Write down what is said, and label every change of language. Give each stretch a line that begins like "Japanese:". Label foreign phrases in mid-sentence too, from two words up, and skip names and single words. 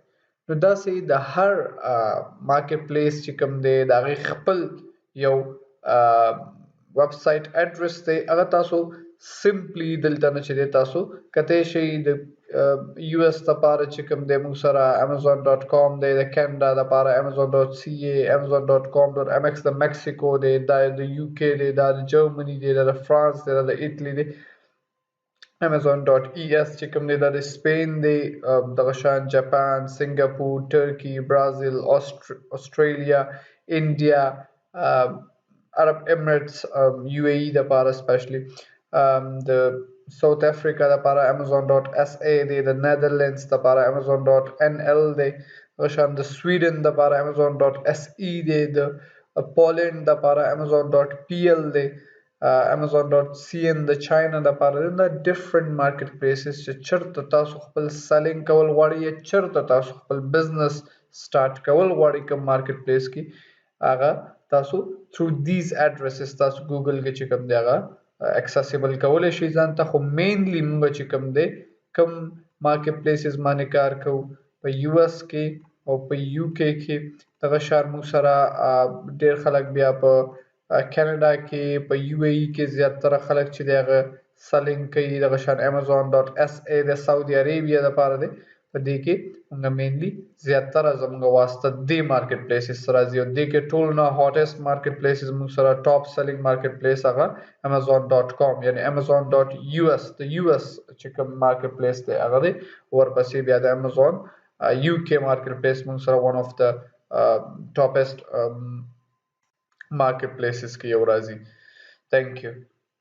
Pashto: نو داسې د هر
English: market place
Pashto: چې کوم دی د هغې خپل یو
English: website address
Pashto: دی. هغه تاسو سمپلی دلته نه چې دی تاسو کتی شئ. د US دپاره چې کوم دی موږ سره amazon.com دی، د کینیډا دپاره amazon.ca، amazon.com.mx د میکسیکو دی، دا د UK دی، دا د جرمني دی، دا د فرانس دی، دا د ایټلی دی. amazon.es چې کوم دی دا د سپین دی، دغه شان جاپان، سنگاپور، ترکی، برازیل، استرالیا، انډیا، عرب امریټس، UAE دپاره سپیشلی، د ساوث افریقا دپاره amazon.sa دی، د نیدرلینډز دپاره amazon.nl دی، دغه شان د سویډن دپاره amazon.se دی، د پولینډ دپاره amazon.pl دی، amazon.cn د چاینا دپاره دی. دا
English: different market places
Pashto: چې چرته تاسو خپل سیلینګ کول غواړئ یا چرته تاسو خپل
English: business start
Pashto: کول غواړئ کوم
English: market place
Pashto: کې هغه تاسو
English: through these addresses
Pashto: تاسو ګوګل کې چې کوم دی هغه اکسسیبل کولی شئ ځان ته. خو مینلی موږ چې کوم دی کوم
English: market places
Pashto: باندې کار کوو په US کې او په UK کې. دغه شان موږ سره ډیر خلک بیا په کینیډا کې په UAE کې زیاتره خلک چې دی هغه سیلینګ کوي. دغه شان amazon.sa د سعودي عربیه دپاره دی. په دې کې موږ مینلی زیاتره زموږ واسطه دې
English: market places
Pashto: سره راځي او دې کې ټول نه
English: hottest market places
Pashto: موږ سره
English: top selling market place
Pashto: هغه amazon.com یعنی amazon.us د US چې کوم
English: market place
Pashto: دی هغه دی. ورپسې بیا د Amazon UK
English: market place
Pashto: موږ سره
English: one of the topest market places
Pashto: کې یو راځي.
English: Thank you.